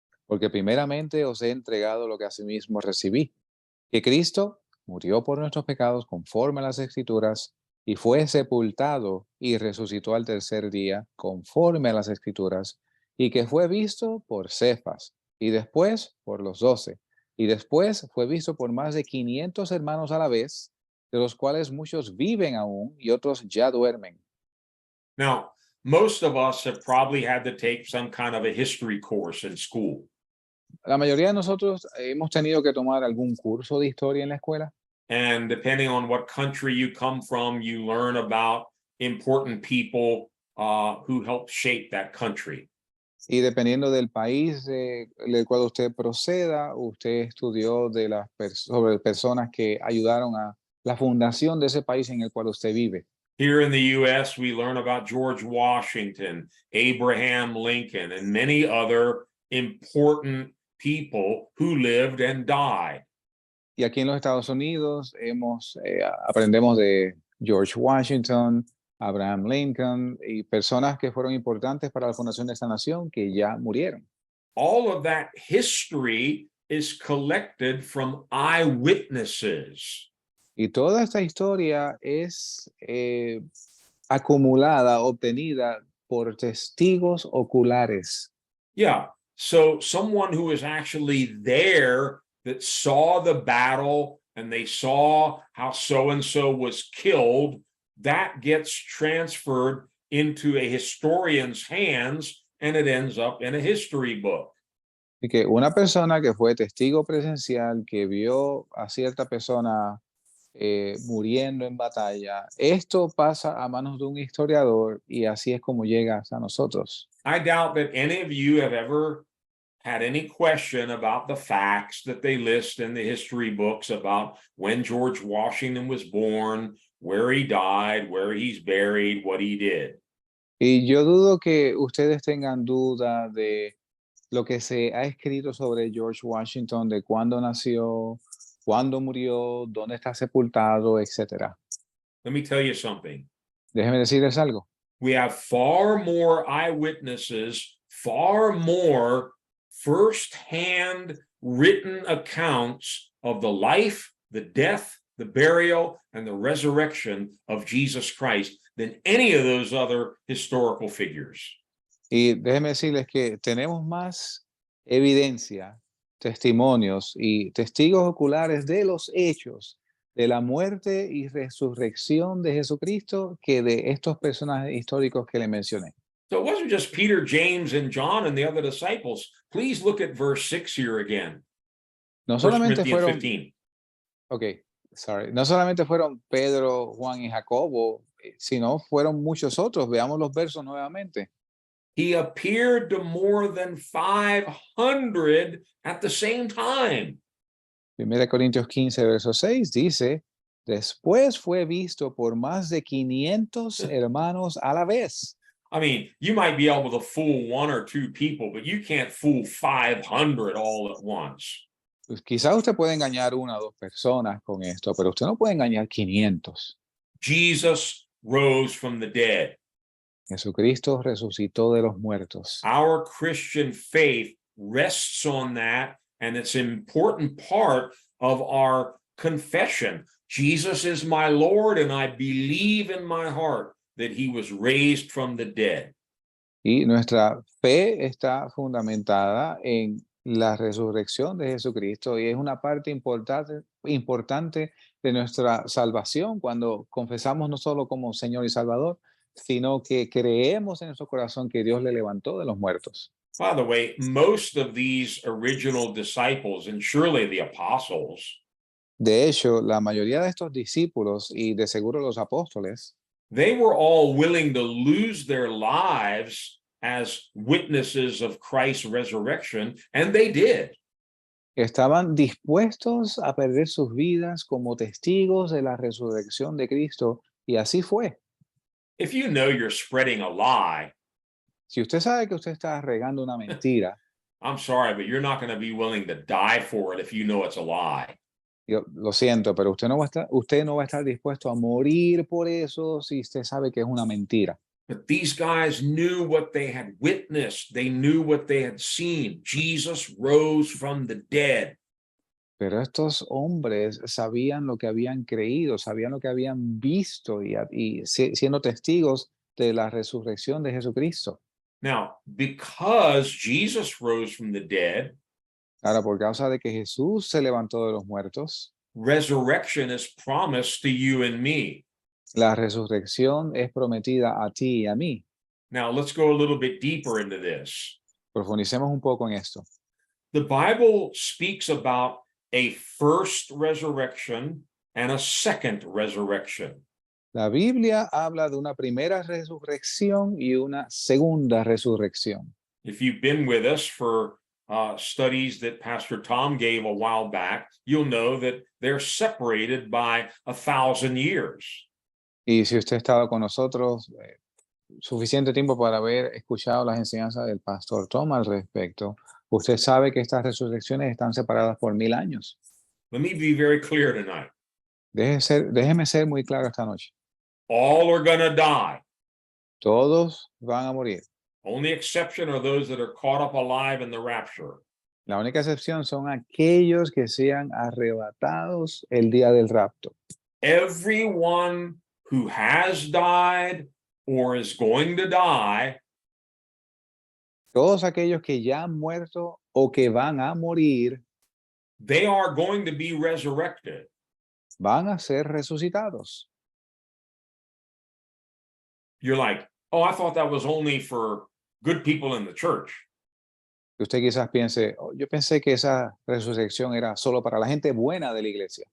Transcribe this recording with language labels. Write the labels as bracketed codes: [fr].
[es] Porque primeramente os he entregado lo que asimismo recibí, que Cristo murió por nuestros pecados conforme a las Escrituras, y fue sepultado y resucitó al tercer día conforme a las Escrituras, y que fue visto por Cefas, y después por los 12, y después fue visto por más de 500 hermanos a la vez, de los cuales muchos viven aún y otros ya duermen. [en] Now, most of us have probably had to take some kind of a history course in school. [es] La mayoría de nosotros hemos tenido que tomar algún curso de historia en la escuela. [en] And depending on what country you come from, you learn about important people who helped shape that country. [es] Y dependiendo del país del cual usted proceda, usted estudió sobre personas que ayudaron a la fundación de ese país en el cual usted vive. [en] Here in the U.S., we learn about George Washington, Abraham Lincoln, and many other important people who lived and died. [es] Y aquí en los Estados Unidos aprendemos de George Washington, Abraham Lincoln y personas que fueron importantes para la fundación de esta nación que ya murieron. [en] All of that history is collected from eyewitnesses. [es] Y toda esta historia es acumulada, obtenida por testigos oculares. Yeah, [en] So someone who is actually there that saw the battle and they saw how so-and-so was killed, that gets transferred into a historian's hands and it ends up in a history book. [es] Y que una persona que fue testigo presencial, que vio a cierta persona muriendo en batalla, esto pasa a manos de un historiador y así es como llega hasta nosotros. [en] I doubt that any of you have ever had any question about the facts that they list in the history books about when George Washington was born, where he died, where he's buried, what he did. [es] Y yo dudo que ustedes tengan duda de lo que se ha escrito sobre George Washington, de cuándo nació, cuándo murió, dónde está sepultado, etcétera. [en] Let me tell you something. [es] Déjenme decirles algo. [en] We have far more eyewitnesses, far more first-hand written accounts of the life, the death, the burial, and the resurrection of Jesus Christ than any of those other historical figures. [es] Y déjenme decirles que tenemos más evidencia, testimonios y testigos oculares de los hechos de la muerte y resurrección de Jesucristo que de estos personajes históricos que le mencioné. [en] So it wasn't just Peter, James, and John and the other disciples. Please look at verse 6 here again. [es] No 1 solamente [en] Corinthians [es] fueron, 15. no solamente fueron Pedro, Juan y Jacobo, sino fueron muchos otros. Veamos los versos nuevamente. [en] He appeared to more than 500 at the same time. [es] 1 Corintios 15, verso 6 dice, después fue visto por más de 500 hermanos a la vez. [en] I mean, you might be able to fool one or two people, but you can't fool 500 all at once. [es] Pues quizás usted puede engañar una o dos personas con esto, pero usted no puede engañar 500. [en] Jesus rose from the dead. [es] Jesucristo resucitó de los muertos. [en] Our Christian faith rests on that, and it's an important part of our confession. Jesus is my Lord, and I believe in my heart that he was raised from the dead. [es] Y nuestra fe está fundamentada en la resurrección de Jesucristo y es una parte importante de nuestra salvación cuando confesamos no solo como Señor y Salvador, sino que creemos en nuestro corazón que Dios le levantó de los muertos. [en] By the way, most of these original disciples, and surely the apostles, [es] De hecho, la mayoría de estos discípulos y de seguro los apóstoles, [en] they were all willing to lose their lives as witnesses of Christ's resurrection, and they did. [es] estaban dispuestos a perder sus vidas como testigos de la resurrección de Cristo y así fue. [en] If you know you're spreading a lie, [es] Si usted sabe que usted está regando una mentira, [en] I'm sorry, but you're not going to be willing to die for it if you know it's a lie. [es] yo lo siento, pero usted no va a estar dispuesto a morir por eso si usted sabe que es una mentira. [en] But these guys knew what they had witnessed. They knew what they had seen. Jesus rose from the dead. [es] Pero estos hombres sabían lo que habían creído, sabían lo que habían visto siendo testigos de la resurrección de Jesucristo. [en] Now, because Jesus rose from the dead, [es] Ahora, por causa de que Jesús se levantó de los muertos, [en] resurrection is promised to you and me. [es] la resurrección es prometida a ti y a mí. [en] Now, let's go a little bit deeper into this. [es] Profundicemos un poco en esto. [en] The Bible speaks about a first resurrection and a second resurrection. [es] La Biblia habla de una primera resurrección y una segunda resurrección. [en] If you've been with us for studies that Pastor Tom gave a while back, you'll know that they're separated by 1,000 years. [es] Y si usted ha estado con nosotros suficiente tiempo para haber escuchado las enseñanzas del pastor Tom al respecto, usted sabe que estas resurrecciones están separadas por 1000 años. [en] Let me be very clear tonight. [es] Déjeme ser muy claro esta noche. [en] All are going to die. [es] Todos van a morir. [en] Only exception are those that are caught up alive in the rapture. [es] La única excepción son aquellos que sean arrebatados el día del rapto. [en] Everyone who has died or is going to die [es] Todos aquellos que ya han muerto o que van a morir [en] they are going to be resurrected. [es] van a ser resucitados. [en] You're like, oh, I thought that was only for good people in the church. [es] Y usted quizás piense, "Oh, yo pensé que esa resurrección era solo para la gente buena de la iglesia."